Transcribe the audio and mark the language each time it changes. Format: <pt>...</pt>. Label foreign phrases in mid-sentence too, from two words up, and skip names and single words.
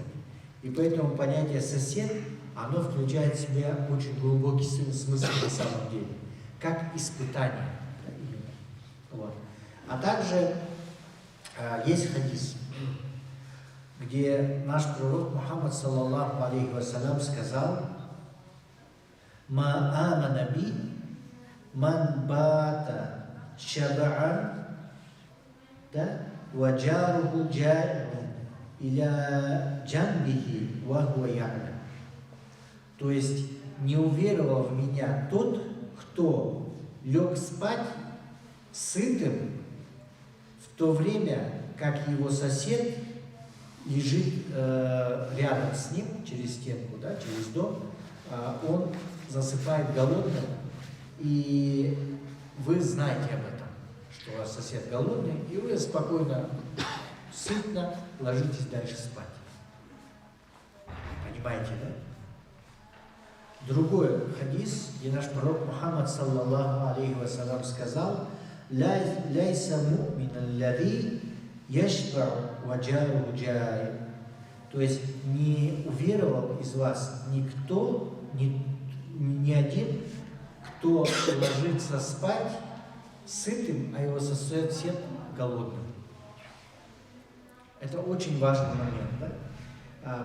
<ru>И поэтому понятие «сосед», оно включает в себя очень глубокий смысл на самом деле, как испытание. Вот. А также есть хадис, где наш пророк Мухаммад</ru> <ar>صلى الله عليه وسلم</ar> <ru>сказал:</ru> <ar>«ما آمن بي من بات شبعان وجاره جائع إلى جنبه وهو يعلم».</ar> <ru>То есть не уверовал в меня тот, кто лег спать сытым, в то время как его сосед лежит рядом с ним, через стенку, да, через дом, он засыпает голодным, и вы знаете об этом, что у вас сосед голодный, и вы спокойно, сытно ложитесь дальше спать. Понимаете, да? Другой хадис, где наш пророк Мухаммад</ru> <ar>صلى الله عليه وسلم</ar> <ru>сказал:</ru> <ar>«ليس مؤمن الذي يشبع وجاره جائع».</ar> <ru>То есть не уверовал из вас никто, ни один, кто ложится спать сытым, а его сосед голодным. Это очень важный момент, да?</ru>